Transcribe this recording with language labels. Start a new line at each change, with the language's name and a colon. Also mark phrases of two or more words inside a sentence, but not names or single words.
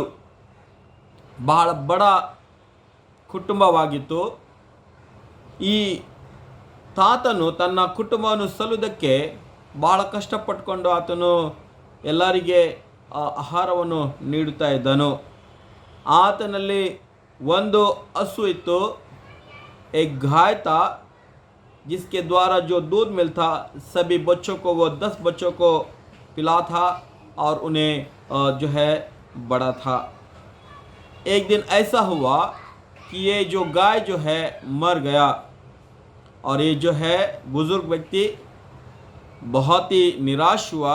Kannada: ಬಹಳ ಬಡ ಕುಟುಂಬವಾಗಿತ್ತು. ಈ ತಾತನು ತನ್ನ ಕುಟುಂಬವನ್ನು ಸಲ್ಲುವುದಕ್ಕೆ ಬಹಳ ಕಷ್ಟಪಟ್ಟುಕೊಂಡು ಆತನು ಎಲ್ಲರಿಗೆ ಆಹಾರವನ್ನು ನೀಡುತ್ತಾ ಇದ್ದನು. ಆತನಲ್ಲಿ ಒಂದು ಹಸು ಇತ್ತು.
Hindi: एक गाय था जिसके द्वारा जो दूध मिलता सभी बच्चों को, वो 10 बच्चों को पिला था और उन्हें जो है बड़ा था. एक दिन ऐसा हुआ कि ये जो गाय जो है मर गया और ये जो है बुज़ुर्ग व्यक्ति बहुत ही निराश हुआ.